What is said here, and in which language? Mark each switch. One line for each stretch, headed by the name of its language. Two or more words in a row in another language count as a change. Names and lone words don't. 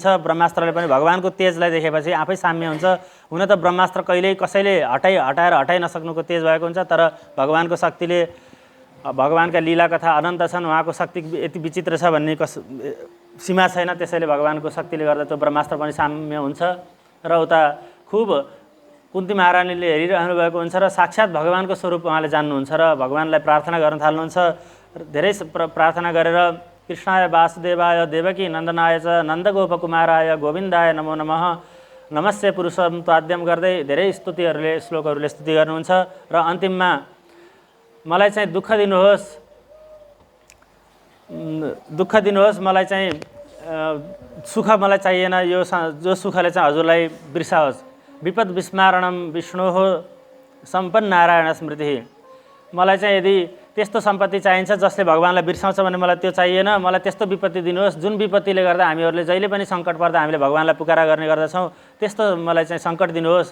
Nepali: ब्रह्मास्त्रले पनि भगवान्को तेजलाई देखेपछि आफै साम्य हुन्छ। हुन त ब्रह्मास्त्र कहिल्यै कसैले हटाइ नसक्नुको तेज भएको हुन्छ, तर भगवान्को शक्तिले, भगवान्का लीला कथा अनन्त छन्, उहाँको शक्ति यति विचित्र छ भन्ने सीमा छैन। त्यसैले भगवान्को शक्तिले गर्दा त्यो ब्रह्मास्त्र पनि साम्य हुन्छ र उता खुब कुन्ती महारानीले हेरिरहनु भएको हुन्छ र साक्षात् भगवान्को स्वरूप उहाँले जान्नुहुन्छ र भगवान्लाई प्रार्थना गर्न थाल्नुहुन्छ। धेरै प्रार्थना गरेर
Sanskrit: कृष्णाय वासुदेवाय देवकी नन्दनाय च नन्दगोपकुमाराय गोविन्दाय नमो नमः नमस्ते पुरुषम त्वाद्यम
Nepali: गर्दै धेरै श्लोकहरूले स्तुति गर्नुहुन्छ र अन्तिममा मलाई चाहिँ दुःख दिनुहोस्, मलाई चाहिँ सुख मलाई चाहिएन, जो सुखले चाहिँ हजुरलाई बिर्साओस्।
Sanskrit: विपद विस्मारणम विष्णोः सम्पन्न नारायण स्मृति,
Nepali: मलाई चाहिँ यदि त्यस्तो सम्पत्ति चाहिन्छ जसले भगवान्लाई बिर्साउँछ भने मलाई त्यो चाहिएन, मलाई त्यस्तो विपत्ति दिनुहोस् जुन विपत्तिले गर्दा हामीहरूले जहिले पनि सङ्कट पर्दा हामीले भगवान्लाई पुकारा गर्ने गर्दछौँ, त्यस्तो मलाई चाहिँ सङ्कट दिनुहोस्।